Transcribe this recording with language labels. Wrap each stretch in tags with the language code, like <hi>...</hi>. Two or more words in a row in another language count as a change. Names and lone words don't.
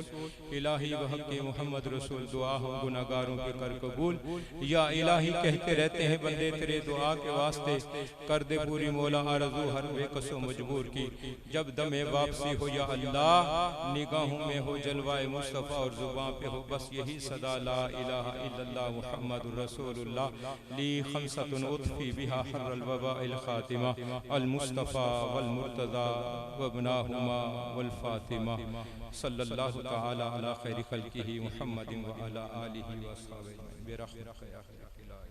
<ur>الٰہی بحق محمد رسول دعا ہو گناہگاروں کی کر قبول. یا الٰہی کہتے رہتے ہیں بندے تیرے دعا کے واسطے، کر دے پوری مولا آرزو ہر بیکس و مجبور کی. جب دمِ واپسی ہو یا اللہ، نگاہوں میں ہو جلوۂ مصطفیٰ اور زبان پہ ہو بس یہی صدا</ur> <ar>لا إله إلا الله محمد رسول الله. لي خمسة أطفي بها حر الوباء الحاطمة. المصطفى والمرتضى وابناهما والفاطمة. صلى الله تعالى على خير خلقه محمد وعلى آله وأصحابه برحمتك يا</ar>